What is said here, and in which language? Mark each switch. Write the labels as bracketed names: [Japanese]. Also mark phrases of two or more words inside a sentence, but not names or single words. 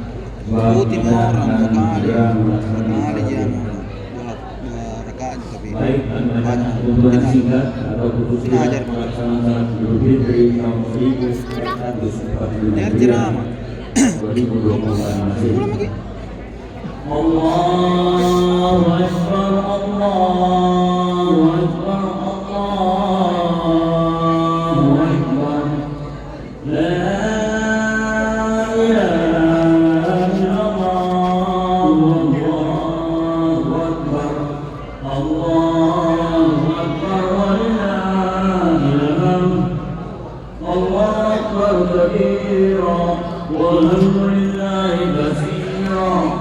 [Indonesian] Baik, anda tuntunan singkat atau khususnya pelaksanaan salat Idul Fitri tahun 1445 2024 [Arabic] Allahu Akbar, Allahu Akbar, Allahu Akbar. لا إله إلا الله، الله أكبر، الله أكبر, ولله الحمد. الله أكبر كبيرا، والحمد لله كثيرا.